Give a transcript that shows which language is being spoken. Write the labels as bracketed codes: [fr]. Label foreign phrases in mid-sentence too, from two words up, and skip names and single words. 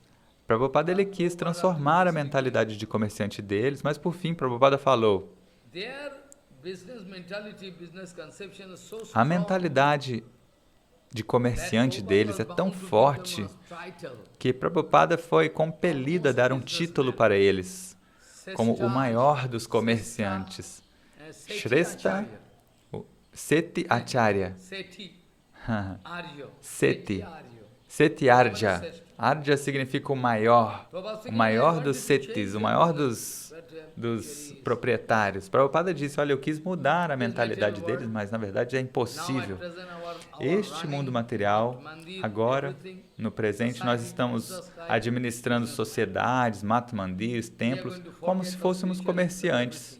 [pt] Prabhupada ele quis transformar a mentalidade de comerciante deles, mas por fim Prabhupada falou, a mentalidade de comerciante deles é tão forte que Prabhupada foi compelido a dar um título para eles, como o maior dos comerciantes. Shrestha Seti Acharya. Seti. Seti Arja. Arja significa o maior dos setis, o maior dos proprietários. Prabhupada disse, olha, eu quis mudar a mentalidade deles, mas na verdade é impossível. Este mundo material, agora, no presente, nós estamos administrando sociedades, matamandirs, templos, como se fôssemos comerciantes.